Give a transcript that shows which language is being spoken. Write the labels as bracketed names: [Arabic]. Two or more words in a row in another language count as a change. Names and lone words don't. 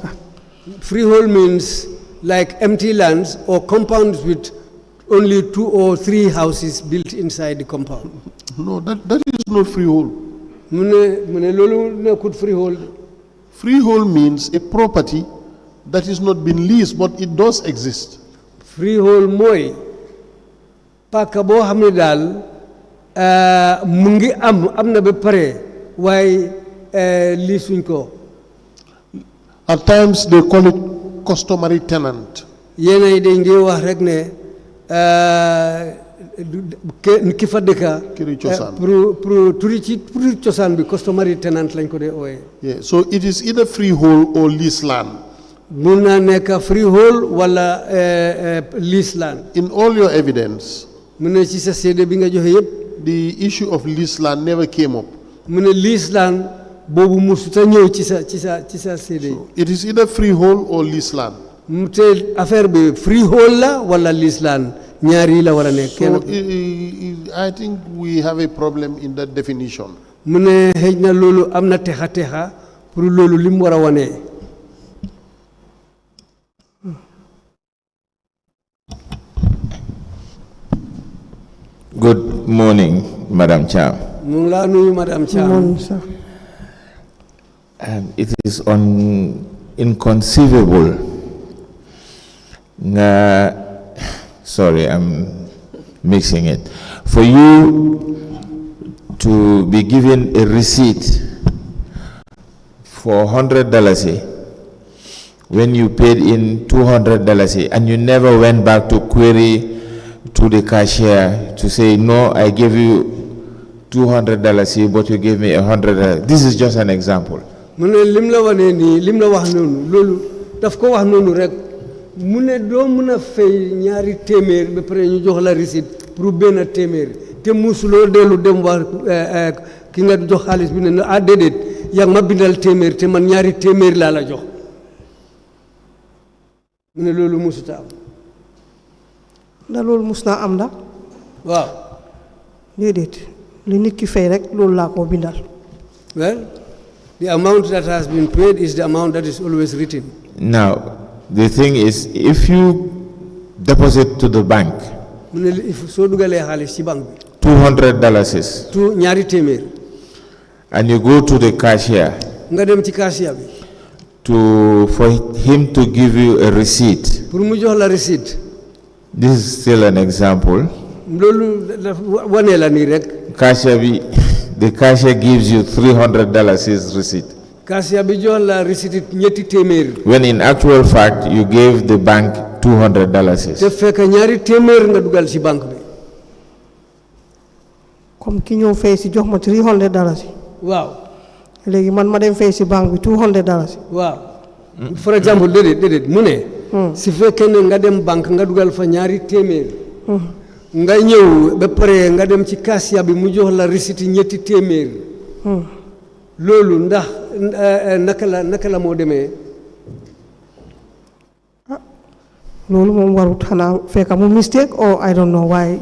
[English] Freehold means like empty lands or compounds with only 2 or 3 houses built inside the compound. No, that is not freehold. [Wolof] mu ne loolu nekkut freehold. [English] Freehold means a property that is not been leased, but it does exist. [Wolof] Freehold mooy pàkk boo xam ne daal mu ngi am na ba pare waaye liisuñ ko. [English] At times they call it customary tenant. [Wolof] yéena yi dañ ngi wax rek ne ki fa dëkka Këri cosaan. pour turi cosaan bi [English] customary tenant [Wolof] lañ ko dee ooyee. [English] Yeah, so it is either freehold or lease land. [Wolof] mun naa nekk freehold wala [English] lease land. In all your evidence, [Wolof] mu ne ci sa seede bi nga joxe yëpp. [English] the issue of lease land never came up. [Wolof] mu ne [English] lease land [Wolof] boobu musuta ñëw ci sa seede. [English] It is either freehold or lease land. [Wolof] mu te affaire bi freehold la wala [English] lease land [Wolof] ñaar yi la war a nekk. [English] So I think we have a problem in that definition. [Wolof] mu ne xëy na loolu am na texa pour loolu li mu war a wane. [English] Good morning, Madam Chair. [Wolof] mu ngi laa nuyu [English] Madam Chair. It is inconceivable sorry, I'm mixing it. For you to be given a receipt for $100 when you paid in $200 and you never went back to query to the cashier to say, no, I gave you $200 but you gave me $100. This is just an example. [Wolof] daf ko wax noonu rek mu ne doo mën a fay ñaari téeméer ba pare ñu jox la receipt pour benn téeméer te musuloo dellu dem wax ki nga jox xaalis bi ne ah déedéet yaa ma bindal téeméer te man ñaari téeméer laa la jox mu ne loolu musuta am ndax loolu mus naa am ndax waaw déedéet li nit ki fay rek loolu laa ko bindal. [English] Well, the amount that has been paid is the amount that is always written. Now, the thing is, if you deposit to the bank $200 [Wolof] ñaari téeméer [English] and you go to the cashier [Wolof] nga dem ci cashier bi [English] for him to give you a receipt, [Wolof] pour mu jox la receipt, [English] this is still an example. [Wolof] loolu wane la nii rek [English] The cashier gives you $300 receipt, [Wolof] cashier bi jox la receipt ñetti téeméer [English] when in actual fact you gave the bank $200. [Wolof] te fekk ñaari téeméer nga dugal ci banque bi. comme ki ñëw fay si jox ma $300. waaw léegi man ma dem fay si banque bi $200. waaw [English] for example [Wolof] déedéet mu ne si fekkee ne nga dem banque nga dugal fa ñaari téeméer nga ñëw ba pare nga dem ci cashier bi mu jox la receipt ñetti téeméer loolu ndax naka la moo demee. loolu moom warut xanaa fekk mu mistake [English] or I don't know why.